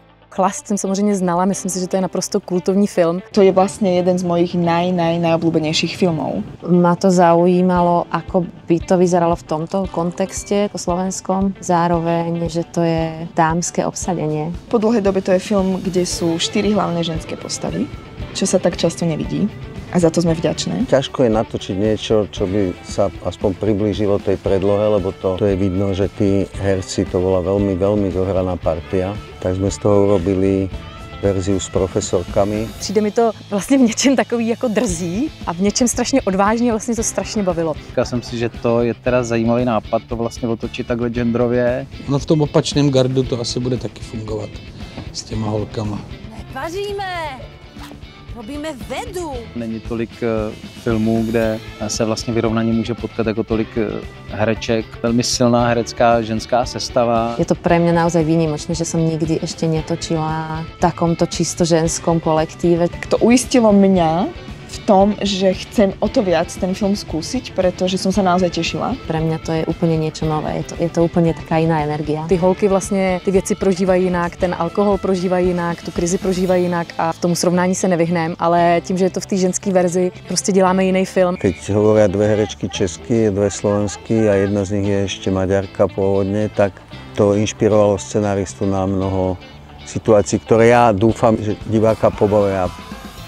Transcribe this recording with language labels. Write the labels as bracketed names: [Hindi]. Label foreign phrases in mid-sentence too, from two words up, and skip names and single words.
[Czech] Chlast jsem samozřejmě znala, myslím si, že to je naprosto kultovní film. [Slovak] To je vlastne jeden z mojich najobľúbenejších filmov. Ma to zaujímalo, ako by to vyzeralo v tomto kontexte po slovenskom. Zároveň, že to je dámske obsadenie. Po dlhej dobe to je film, kde sú 4 hlavné ženské postavy, čo sa tak často nevidí. A za to sme vďačné. Ťažko je natočiť niečo, čo by sa aspoň priblížilo tej predlohe, lebo to je vidno, že tí herci, to bola veľmi, veľmi zohraná partia. Tak sme z toho urobili verziu s profesorkami. [Czech] Přijde mi to vlastně v něčem takový jako drzí a v něčem strašně odvážně, vlastně to strašně bavilo. Říkal jsem si, že to je teda zajímavý nápad to vlastně otočit takhle genderově. No v tom opačném gardu to asi bude taky fungovat s těma holkama. [Slovak] Nepaříme! Robíme vedu. [Czech] Není tolik filmů, kde se vlastně vyrovnaně může potkat jako tolik hereček. Velmi silná herecká ženská sestava. [Slovak] Je to pre mňa naozaj výnimočné, že som nikdy ešte netočila v takomto čisto ženskom kolektíve. To uistilo mňa v tom, že chcem o to viac ten film skúsiť, pretože som sa naozaj tešila. Pre mňa to je úplne niečo nové, je to úplne taká iná energia. [Czech] Ty holky vlastně ty věci prožívají jinak, ten alkohol prožívají jinak, tu krizi prožívají jinak a v tomu srovnání se nevyhneme, ale tím, že je to v té ženské verzi, prostě děláme jiný film. [Slovak] Keď hovoria dve herečky česky, dve slovensky a jedna z nich je ešte Maďarka pôvodne, tak to inšpirovalo scenaristu na mnoho situácií, ktoré ja dúfam, že diváka pobavia.